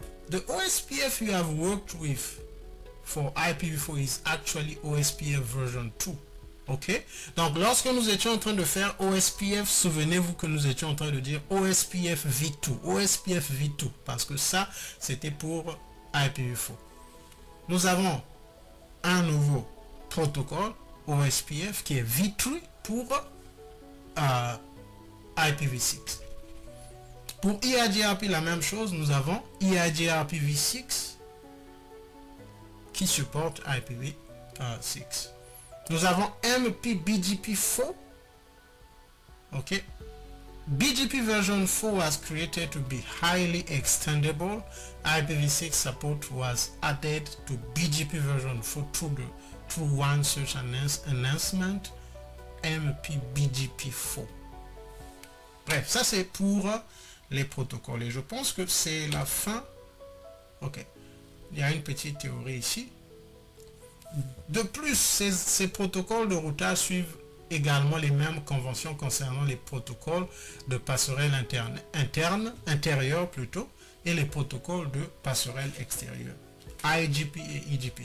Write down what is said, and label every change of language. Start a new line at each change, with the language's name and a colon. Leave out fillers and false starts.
English: The OSPF you have worked with for IPv4 is actually OSPF version 2.
French: Ok, donc lorsque nous étions en train de faire OSPF, souvenez-vous que nous étions en train de dire OSPF v2, OSPF v2, parce que ça c'était pour IPv4. Nous avons un nouveau protocole OSPF qui est v3 pour IPv6. Pour EIGRP, la même chose, nous avons EIGRP v6 qui supporte IPv6. Nous avons MPBGP4. Ok.
English: BGP version 4 was created to be highly extendable. IPv6 support was added to BGP version 4 through one such announcement, MPBGP4.
French: Bref, ça c'est pour les protocoles. Et je pense que c'est la fin. Ok. Il y a une petite théorie ici. De plus, ces protocoles de routage suivent également les mêmes conventions concernant les protocoles de passerelle intérieure plutôt, et les protocoles de passerelle extérieure, IGP et EGP.